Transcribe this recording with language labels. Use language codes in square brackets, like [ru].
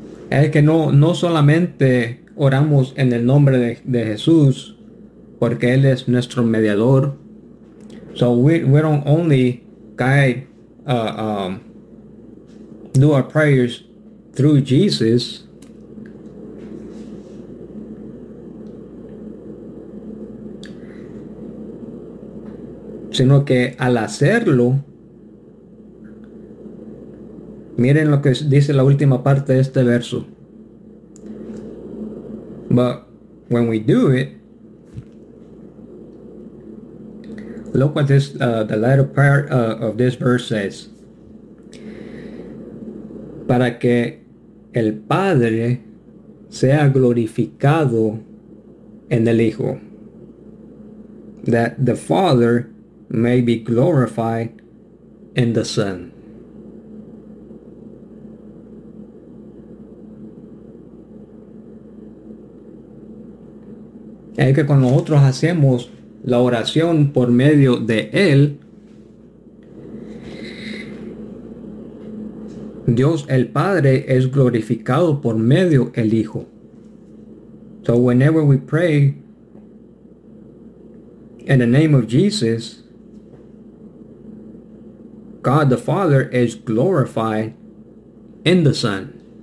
[es] Es que no solamente oramos en el nombre de Jesús, porque Él es nuestro mediador. [en] So we don't only do our prayers through Jesus. [es] Sino que al hacerlo, miren lo que dice la última parte de este verso. [en] But when we do it, look what this, the latter part of this verse says. [es] Para que el Padre sea glorificado en el Hijo. [en] That the Father may be glorified in the Son. [es] Es que cuando nosotros hacemos la oración por medio de Él, Dios el Padre es glorificado por medio del Hijo. [en] So whenever we pray in the name of Jesus, God the Father is glorified in the Son.